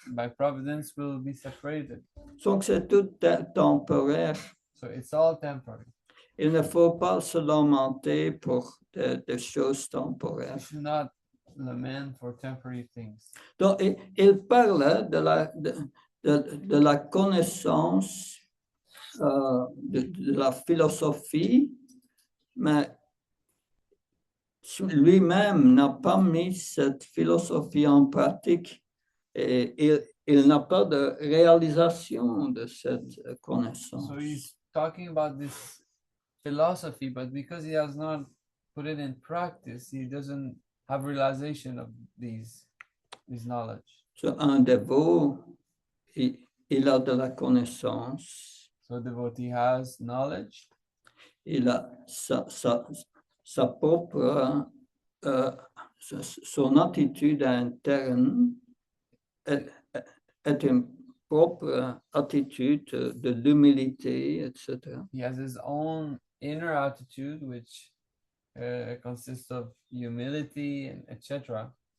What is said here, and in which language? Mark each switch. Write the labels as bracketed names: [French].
[English] By providence, we'll be separated. [French] Donc, c'est tout temporaire. [English] So it's all temporary. [French] Il ne faut pas se lamenter pour des choses [English] We [French] temporaires. [English] should not lament for temporary things. [French] Donc, il parle de la connaissance de la philosophie, mais lui-même n'a pas mis cette philosophie en pratique et il n'a pas de réalisation de cette connaissance. [English] So he's talking about this philosophy, but because he has not put it in practice, he doesn't have realization of these knowledge. [French] So, un dévot, il a de la connaissance, [English] So devotee has knowledge, [French] il a sa propre, son attitude interne est une propre attitude de l'humilité, etc. [English] he has his own inner attitude, which consists of humility and etc.